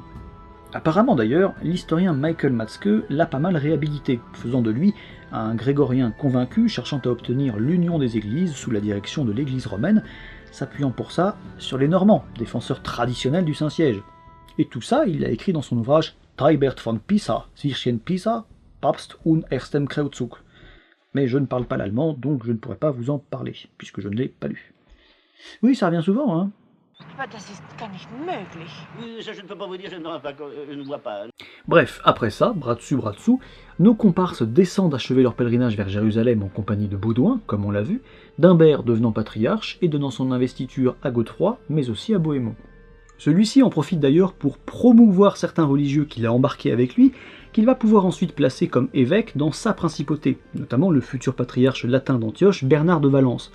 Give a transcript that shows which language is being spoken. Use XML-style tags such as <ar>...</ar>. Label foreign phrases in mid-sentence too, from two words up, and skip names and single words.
<fr>Apparemment d'ailleurs, l'historien Michael Matzke l'a pas mal réhabilité, faisant de lui un grégorien convaincu cherchant à obtenir l'union des églises sous la direction de l'église romaine, s'appuyant pour ça sur les Normands, défenseurs traditionnels du Saint-Siège. Et tout ça, il l'a écrit dans son ouvrage Tribert von Pisa, zwischen Pisa, Papst und Erstem Kreuzzug. Mais je ne parle pas l'allemand, donc je ne pourrais pas vous en parler, puisque je ne l'ai pas lu. Oui, ça revient souvent, hein.</fr> <de>Das ist gar nicht möglich.</de> <fr>Oui, ça je ne peux pas vous dire, je ne vois pas. Bref, après ça, bras dessous, nos comparses descendent achever leur pèlerinage vers Jérusalem en compagnie de Baudouin, comme on l'a vu, Dimbert devenant patriarche et donnant son investiture à Godefroy, mais aussi à Bohémond. Celui-ci en profite d'ailleurs pour promouvoir certains religieux qu'il a embarqués avec lui, qu'il va pouvoir ensuite placer comme évêque dans sa principauté, notamment le futur patriarche latin d'Antioche, Bernard de Valence.</fr>